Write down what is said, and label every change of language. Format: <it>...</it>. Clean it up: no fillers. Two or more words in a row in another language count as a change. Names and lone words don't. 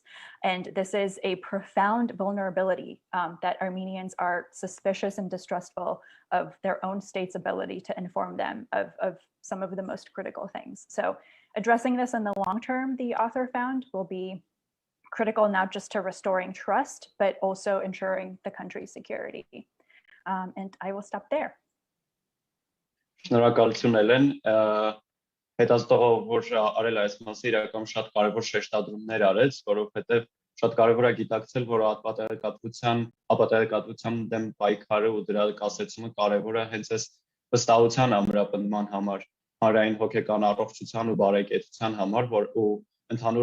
<en>And this is a profound vulnerability that Armenians are suspicious and distrustful of their own state's ability to inform them of some of the most critical things. So addressing this in the long term, the author found, will be critical not just to restoring trust, but also ensuring the country's security. And I will stop there.</en> <hy>Շնորհակալություն Էլեն, հետազոտողը որ արել այս մասը իրական շատ կարևոր շեշտադրումներ արեց, որովհետև շատ կարևոր է գիտակցել, որ ապատեղեկատվության դեմ պայքարը ու դրա կասեցումը կարևոր է հենց այս վստահության ամրապնդման համար, հանրային հոգեկան առողջության ու բարեկեցության համար, որ ու ընդհանուր</hy>